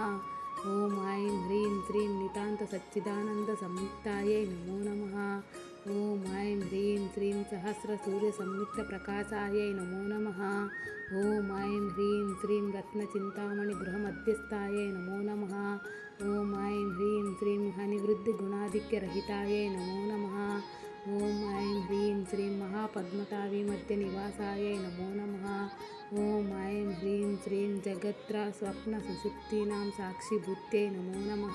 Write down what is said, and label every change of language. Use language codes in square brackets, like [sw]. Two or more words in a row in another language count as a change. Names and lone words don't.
[sa] ఓం ఐం హ్రీం శ్రీం నితాంత సచ్చిదానంద సంయుక్తాయై నమో నమః. ఓం ఐం హ్రీం శ్రీం సహస్ర సూర్య సంయుక్త ప్రకాశాయై నమో నమః. ఓం ఐం హ్రీం శ్రీం రత్న చింతామణి గృహ మధ్యస్థాయై నమో నమః. विघ्नादिक्यरहितायै नमो नमः। ॐ ऐं ह्रीं श्रीं महापद्मताविमध्यनिवासायै नमो नमः। ॐ ऐं ह्रीं श्रीं जगत्र स्वप्नसुषुप्तीनां साक्षिभूत्यै नमो नमः।